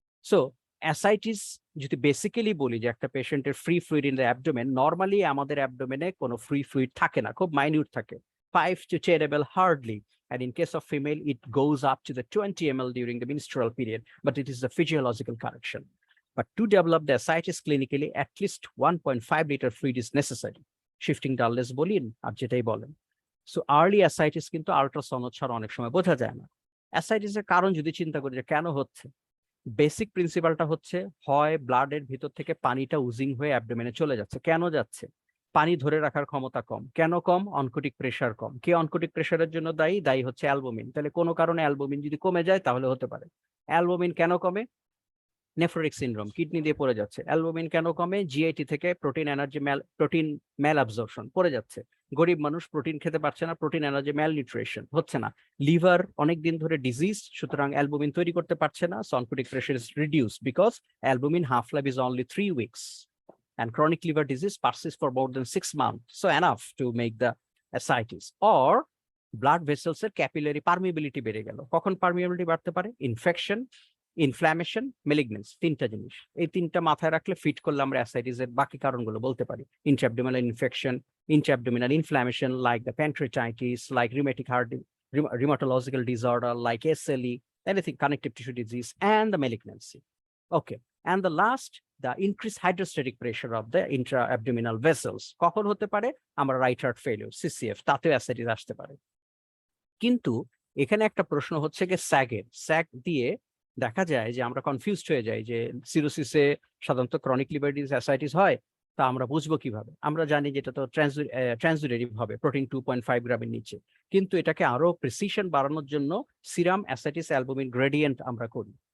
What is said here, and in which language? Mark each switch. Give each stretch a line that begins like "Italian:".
Bangla: So ascites যদি basically বলি যে একটা পেশেন্টের free fluid in the abdomen, normally আমাদের অ্যাবডোমেনে কোনো ফ্রি ফ্লুইড থাকে না, খুব মাইনিউট থাকে,
English: 5 to 10 ml hardly, and in case of female it goes up to the 20 ml during the menstrual period, but it is the physiological correction. But to develop the ascites clinically, at least 1.5 liter fluid is necessary, shifting dullness
Bangla: Bolin আর যেটাই বলেন। So early ascites কিন্তু ultrasound ছাড়া অনেক সময় বোঝা যায় না। অ্যাসাইটিসের কারণ যদি চিন্তা করি যে কেন হচ্ছে, বেসিক প্রিন্সিপালটা হচ্ছে হয় ব্লাডের ভিতর থেকে পানিটা উজিং হয়ে অ্যাবডোমেনে চলে যাচ্ছে। কেন যাচ্ছে? পানি ধরে রাখার ক্ষমতা কম। কেন কম? অনকোটিক প্রেসার কম। কে অনকোটিক প্রেসারের জন্য দায়ী? দায়ী হচ্ছে অ্যালবুমিন। তাহলে কোনো কারণে অ্যালবুমিন যদি কমে যায় তাহলে হতে পারে। অ্যালবুমিন কেন কমে? নেফ্রোটিক সিনড্রোম, কিডনি দিয়ে পড়ে যাচ্ছে। অ্যালবুমিন কেন কমে? জিআইটি থেকে প্রোটিন ম্যাল অ্যাবজর্পশন পড়ে যাচ্ছে। গরিব মানুষ প্রোটিন খেতে পারছে না, প্রোটিন এনার্জি ম্যাল নিউট্রিশন হচ্ছে না। লিভার অনেকদিন ধরে ডিজিজ, সুতরাং অ্যালবুমিন তৈরি করতে পারছে না,
English: So oncotic pressure is reduce because albumin half life is only 3 weeks, and chronic liver disease persists for more than 6 months, so enough to make the ascites.
Bangla: Or blood vessels এর capillary permeability বেড়ে গেল। কখন permeability বাড়তে পারে? Infection, inflammation, মেলিগনেন্স, তিনটা জিনিস। এই তিনটা মাথায় রাখলে ফিট করলে আমরা অ্যাসাইটিসের বাকি কারণগুলো বলতে পারি।
English: Intraabdominal infection, intraabdominal inflammation like the pancreatitis, like rheumatic heart, rheumatological disorder like SLE, anything connective tissue disease, and the malignancy. Okay, and the last, the increased hydrostatic pressure of the intra-abdominal vessels.
Bangla: কখন হতে পারে? আমরা right heart failure, CCF, তাতেও ascites আসতে পারে। কিন্তু এখানে একটা প্রশ্ন হচ্ছে যে স্যাগ দিয়ে দেখা যায় যে আমরা কনফিউজড হয়ে যাই যে সিরোসিসে সাধারণত ক্রনিক লিভার ডিজিজ অ্যাসাইটিস হয়, তা আমরা বুঝবো কিভাবে? আমরা জানি যে এটা তো ট্রান্সুরেটিভ হবে, প্রোটিন 2.5 গ্রামের নিচে, কিন্তু এটাকে আরো প্রিসিশন বাড়ানোর জন্য সিরাম অ্যাসাইটিস অ্যালবুমিন গ্রেডিয়েন্ট আমরা করি।